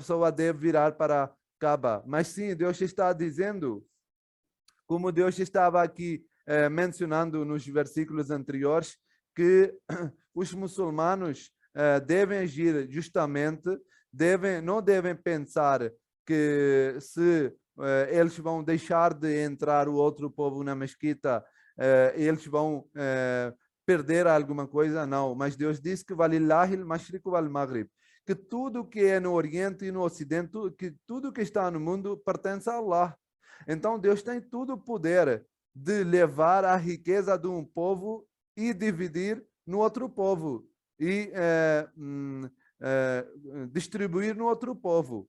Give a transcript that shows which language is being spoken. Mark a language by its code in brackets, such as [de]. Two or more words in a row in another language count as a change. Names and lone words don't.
[pt] pessoa deve virar para Kaaba, mas sim Deus está dizendo, como Deus estava aqui mencionando nos versículos anteriores, que os muçulmanos devem agir justamente, não devem pensar que se eles vão deixar de entrar o outro povo na mesquita, eles vão perder alguma coisa, não. Mas Deus disse que [ar] ولله المشرق والمغرب, [pt] que tudo que é no Oriente e no Ocidente, que tudo que está no mundo pertence a Allah. Então Deus tem todo o poder de levar a riqueza de um povo e dividir no outro povo e distribuir no outro povo.